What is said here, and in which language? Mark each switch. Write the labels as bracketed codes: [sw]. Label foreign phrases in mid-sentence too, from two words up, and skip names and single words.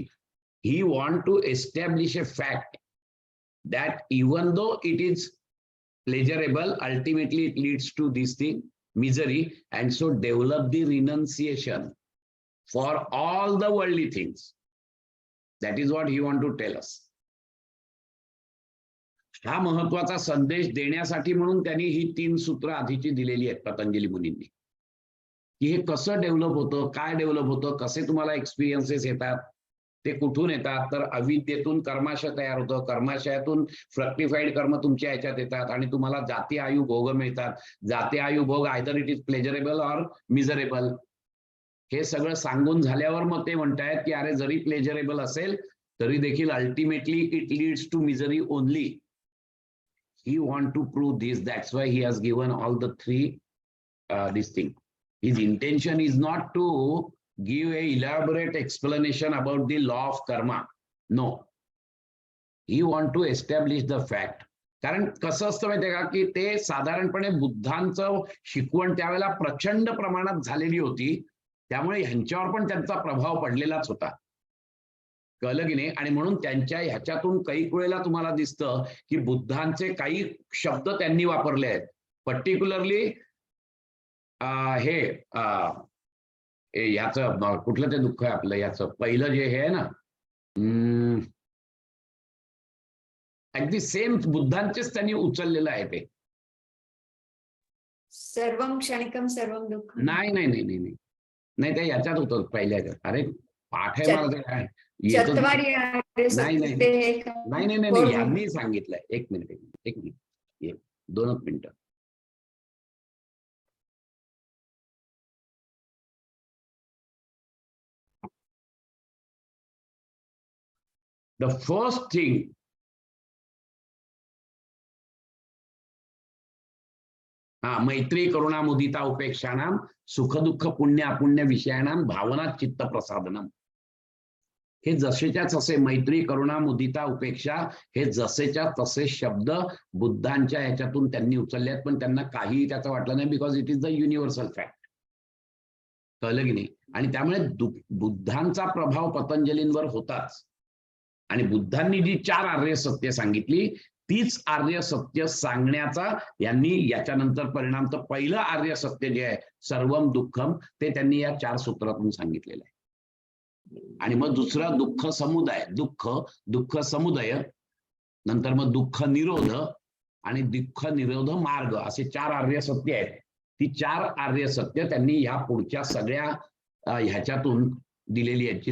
[en] He want to establish a fact that even though it is pleasurable, ultimately it leads to this thing, misery, and so develop the renunciation for all the worldly things. That is what he want to tell us. [mr] हा महत्वाचा संदेश देण्यासाठी म्हणून त्यांनी ही 3 सूत्र आधीची दिलेली आहेत पतंजली मुनींनी, की हे कसं डेव्हलप होतं, काय डेव्हलप होतं, कसे तुम्हाला एक्सपिरियन्सेस येतात, ते कुठून येतात. तर अविद्येतून कर्माशय तयार होतं, कर्माशयातून फ्रक्टिफाईड कर्म तुमच्या ह्याच्यात येतात आणि तुम्हाला जाती आयु भोग मिळतात. [sa] जाती आयु भोग [en] either it is pleasurable or miserable. [mr] हे सगळं सांगून झाल्यावर मग ते म्हणतायत की अरे जरी प्लेजरेबल असेल तरी देखील [en] ultimately it leads to misery only. he want to prove this. that's why he has given all the 3 this thing. his intention is not to give a elaborate explanation about the law of karma. नो, he want to establish the fact. [mr] कारण कसं असतं माहितीये का की ते साधारणपणे बुद्धांचं शिकवण त्यावेळेला प्रचंड प्रमाणात झालेली होती, त्यामुळे ह्यांच्यावर पण त्यांचा प्रभाव पडलेलाच होता. कळलं की नाही. आणि म्हणून त्यांच्या ह्याच्यातून काही वेळेला तुम्हाला दिसतं की बुद्धांचे काही शब्द त्यांनी वापरले आहेत. पर्टिक्युलरली हे याचं कुठलं ते दुःख आहे आपलं, याचं पहिलं जे हे आहे ना, अगदी सेम बुद्धांचेच त्यांनी उचललेलं आहे ते. [sa] सर्वम क्षणिकम सर्वम दुःखम. [mr] नाही नाही नाही नाही नाही नाही, ते याच्यात होतं पहिल्या ह्याच्यात. अरे पाठ आहे मला काय येतच चत्वारी नाही नाही नाही नाही नाही यांनी सांगितलंय. एक मिनिट 2 मिनिटं. [en] the first thing [sa] मैत्री करुणा मुदिता उपेक्षानाम सुख दुःख पुण्य अपुण्य विषयानाम भावना चित्त प्रसादनम. [mr] हे जसेच्या तसे मैत्री करुणा मुदिता उपेक्षा हे जसेच्या तसे शब्द बुद्धांच्या ह्याच्यातून त्यांनी उचलल्यात, पण त्यांना काहीही त्याचं वाटलं नाही, [en] because it is the universal fact. [mr] कळलं की नाही? आणि त्यामुळे बुद्धांचा प्रभाव पतंजलींवर होताच. आणि बुद्धांनी जी 4 आर्य सत्य सांगितली तीच आर्य सत्य सांगण्याचा यांनी याच्यानंतर परिणाम. तर पहिलं आर्य सत्य जे आहे सर्वम दुःखम ते त्यांनी या 4 सूत्रातून सांगितलेलं आहे. आणि मग दुसरं दुःख समुदाय, दुःख समुदय, नंतर मग दुःख निरोध आणि दुःख निरोध मार्ग असे 4 आर्य सत्य आहेत. ती 4 आर्य सत्य त्यांनी ह्या पुढच्या सगळ्या ह्याच्यातून दिलेली आहे.